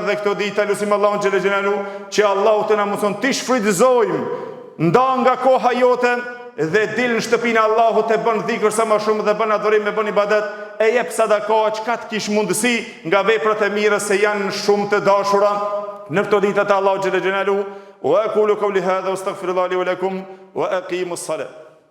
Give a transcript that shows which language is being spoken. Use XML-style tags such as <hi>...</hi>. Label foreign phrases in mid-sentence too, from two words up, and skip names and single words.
<sq>Dhe këtë ditë lutim Allahun</sq> <ar>جل جلاله</ar> <sq>që Allahu të na mëson të shfrytëzojmë nda nga koha jote dhe dil në shtëpinë e Allahut, e bën dhikr sa më shumë dhe bën adhurim, e bën ibadet, e jep sadaka çka të kish mundësi nga veprat e mira, se janë shumë të dashura në këtë ditë të Allahut</sq> <ar>جل جلاله. وأقول قولي هذا وأستغفر الله لي ولكم وأقيموا الصلاة.</ar>